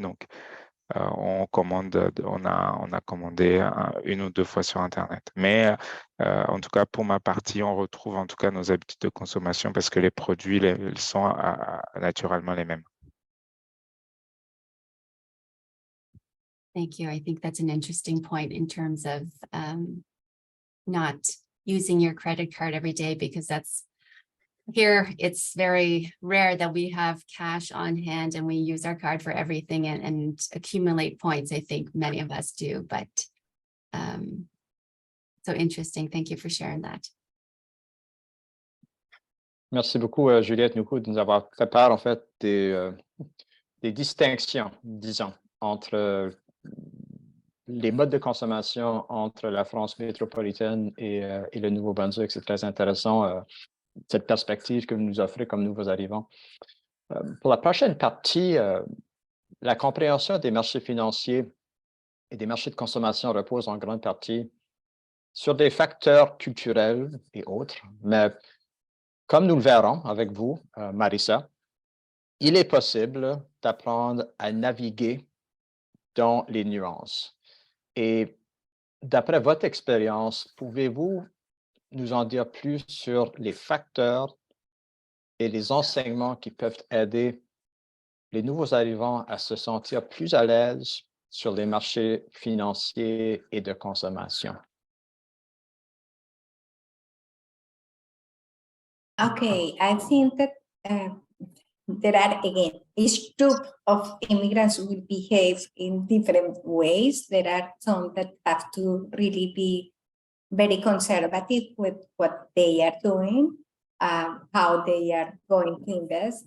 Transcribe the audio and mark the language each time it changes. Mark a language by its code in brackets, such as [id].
[fr] Donc, on a commandé une ou deux fois sur Internet. Mais en tout cas, pour ma partie, on retrouve en tout cas nos habitudes de consommation parce que les produits sont naturellement les mêmes. [en] Thank you. I think that's an interesting point in terms of not using your credit card every day, because here it's very rare that we have cash on hand and we use our card for everything and accumulate points. I think many of us do, but so interesting. Thank you for sharing that. [fr] Merci beaucoup, Juliette, de nous avoir fait part, en fait, des distinctions, disons, entre les modes de consommation entre la France métropolitaine et le Nouveau-Brunswick. C'est très intéressant, cette perspective que vous nous offrez comme nouveaux arrivants. Pour la prochaine partie, la compréhension des marchés financiers et des marchés de consommation repose en grande partie sur des facteurs culturels et autres, mais comme nous le verrons avec vous, Marissa, il est possible d'apprendre à naviguer dans les nuances. Et d'après votre expérience, pouvez-vous nous en dire plus sur les facteurs et les enseignements qui peuvent aider les nouveaux arrivants à se sentir plus à l'aise sur les marchés financiers et de consommation? [en] Okay, I think that there are, again, each group of immigrants will behave in different ways. There are some that have to really be very conservative with what they are doing, how they are going to invest.